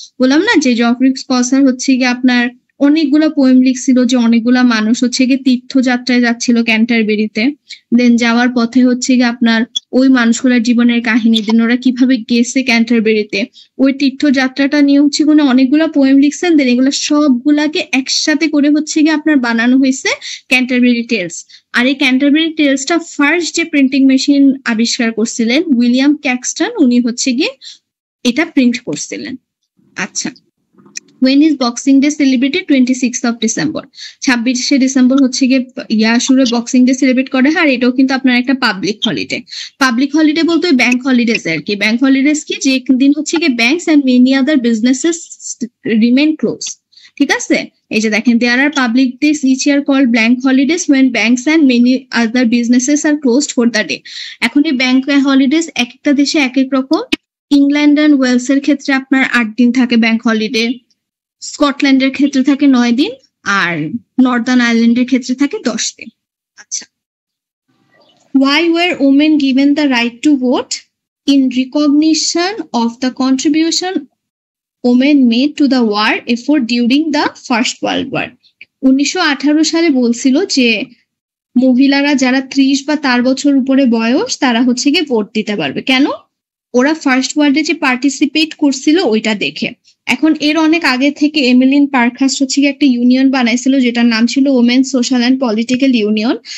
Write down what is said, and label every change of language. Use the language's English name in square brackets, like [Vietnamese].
[Bangla] বললাম না যে জফরি কসার হচ্ছে গিয়ে আপনার অনেকগুলো পোয়েম লিখছিল, যে অনেকগুলা মানুষ হচ্ছে গিয়ে তীর্থযাত্রায় যাচ্ছিল ক্যান্টারবেরিতে, দেন যাওয়ার পথে হচ্ছে গিয়ে আপনার ওই মানুষগুলোর জীবনের কাহিনী, দেন ওরা কিভাবে গেছে ক্যান্টারবেরিতে, ওই তীর্থযাত্রাটা নিয়ে হচ্ছে কোনো অনেকগুলা পোয়েম লিখছেন, দেন এগুলো সবগুলাকে একসাথে করে হচ্ছে গিয়ে আপনার বানানো হয়েছে ক্যান্টারবেরি টেলস। আর এই ক্যান্টারবেরি টেলসটা ফার্স্ট যে প্রিন্টিং মেশিন আবিষ্কার করছিলেন উইলিয়াম ক্যাক্সটন, উনি হচ্ছে গিয়ে এটা প্রিন্ট করছিলেন। আচ্ছা, [English] when is Boxing Day celebrated? 26th of December, [Bangla] 26শে December হচ্ছে গিয়ে শুরু বক্সিং ডে সেলিব্রেট করে। আর এটাও কিন্তু আপনার একটা পাবলিক হলিডে। পাবলিক হলিডে বলতে ব্যাংক হলিডেজ আর কি। ব্যাংক হলিডেজ কি, যে দিন হচ্ছে গিয়ে [English] Banks and many other businesses remain close. [Bangla] ঠিক আছে, এই যে দেখেন, [English] There are public days each year called bank holidays when banks and many other businesses are closed for the day. [Bangla] এখন এই ব্যাংক হলিডেজ এক একটা দেশে এক এক রকম। ইংল্যান্ড এন্ড ওয়েলস এর ক্ষেত্রে আপনার 8 দিন থাকে ব্যাংক হলিডে, স্কটল্যান্ডের ক্ষেত্রে থাকে 9 দিন, আর নর্দার্ন আয়ারল্যান্ডের ক্ষেত্রে থাকে 10 দিন। আচ্ছা, [English] why were women given the right to vote? In recognition of the contribution women made to the war effort during the First World War. [Bangla] 1918 সালে বলছিল যে মহিলারা যারা 30 বা তার বছর উপরে বয়স তারা হচ্ছে গিয়ে ভোট দিতে পারবে। কেন? ওরা ফার্স্ট ওয়ার্ল্ডে যে পার্টিসিপেট করছিল ওইটা দেখে। এখন এর অনেক আগে থেকে এমিলিন পার্কহার্স্ট হচ্ছে একটা ইউনিয়ন বানাইছিল যেটার নাম ছিল women social and political union.